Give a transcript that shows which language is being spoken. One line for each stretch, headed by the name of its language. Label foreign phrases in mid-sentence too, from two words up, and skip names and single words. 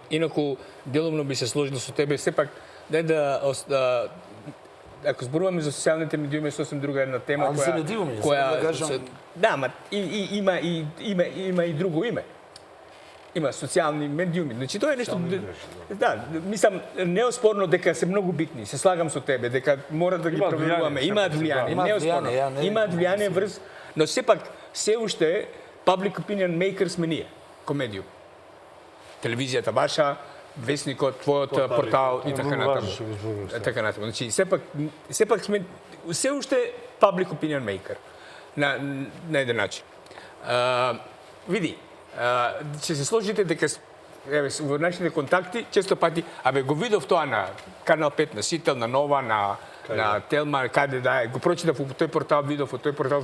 Macedonian: Инаку, делумно би се сложил со тебе, сепак, дај да ако зборуваме за социјалните медиуми, сосем друга една тема која да, ма има и друго име. Има социјални медиуми. Значи тоа е нешто да, мислам неоспорно дека се многу битни. Се слагам со тебе дека мора да ги проверуваме. Имаат влијание, неоспорно. Имаат влијание врз, но сепак се уште
English: public opinion maker
Macedonian: сме ние, ко медиум. Телевизијата ваша, весникот, твојот портал и така натаму. Така натаму. Значи сепак сме се уште
English: public opinion maker
Macedonian: на еден начин. Види, ќе се сложите дека во нашите контакти често пати го видов тоа на Канал 5, на Сител, на Нова, на Телма, каде да е, го прочитав во тој портал, видов во тој портал.